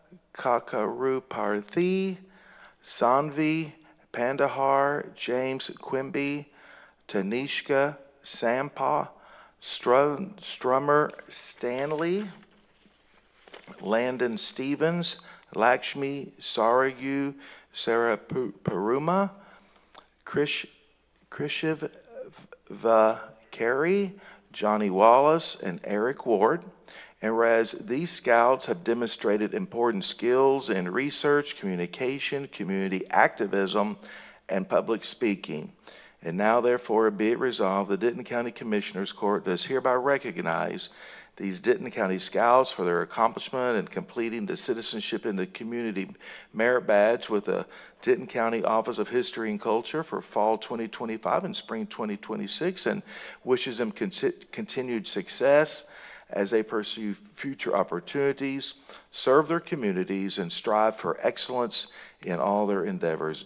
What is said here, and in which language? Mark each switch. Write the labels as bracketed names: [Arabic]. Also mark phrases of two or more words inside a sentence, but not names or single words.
[English] Kakaruparthi, Sanvi Pandahar, James Quimby, Tanishka Sampa, Strummer Stanley, Landon Stevens, Lakshmi Sarayu Sarapuruma, Krishiv Vakari, Johnny Wallace, and Eric Ward. And whereas these Scouts have demonstrated important skills in research, communication, community activism, and public speaking. And now, therefore, be it resolved, the Denton County Commissioners Court does hereby recognize these Denton County Scouts for their accomplishment in completing the Citizenship in the Community Merit Badge with the Denton County Office of History and Culture for fall 2025 and spring 2026, and wishes them continued success as they pursue future opportunities, serve their communities, and strive for excellence in all their endeavors.